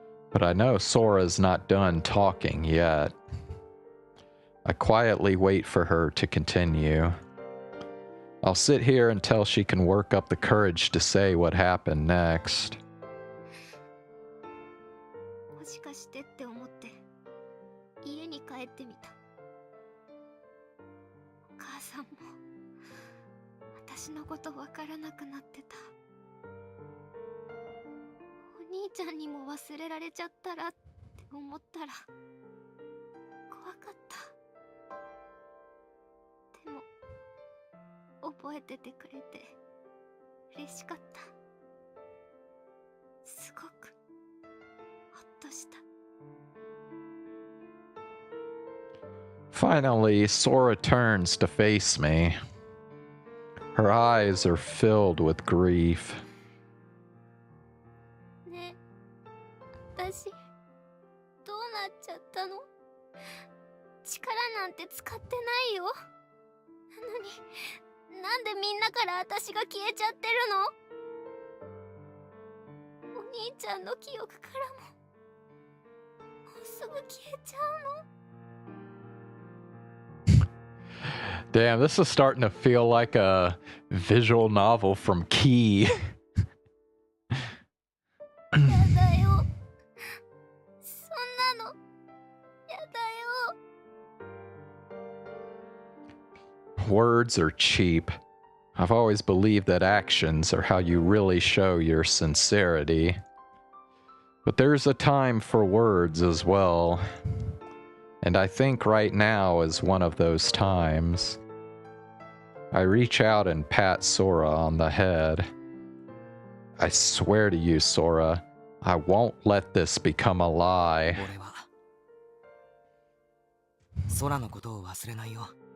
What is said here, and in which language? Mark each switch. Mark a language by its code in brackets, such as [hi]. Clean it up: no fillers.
[en] But I know Sora's not done talking yet. I quietly wait for her to continue. I'll sit here until she can work up the courage to say what happened next. [ja] もしかしてって思って家に帰ってみた。お母さんも私のことわからなくなってた。お兄ちゃんにも忘れられちゃったらって思ったら怖かった。でも覚えててくれて嬉しかった。すごくほっとした。 [en] Finally, Sora turns to face me. Her eyes are filled with grief. [ja] ねえ、私どうなっちゃったの？力なんて使ってないよ。なのになんでみんなから私が消えちゃってるの？お兄ちゃんの記憶からももうすぐ消えちゃうの？ [en] Damn, this is starting to feel like a visual novel from Key. [ja] やだよ。そんなのやだよ。 [en] Words are cheap. I've always believed that actions are how you really show your sincerity. But there's a time for words as well. And I think right now is one of those times. I reach out and pat Sora on the head. I swear to you, Sora, I won't let this become a lie. [ja] 俺は空のことを忘れないよ。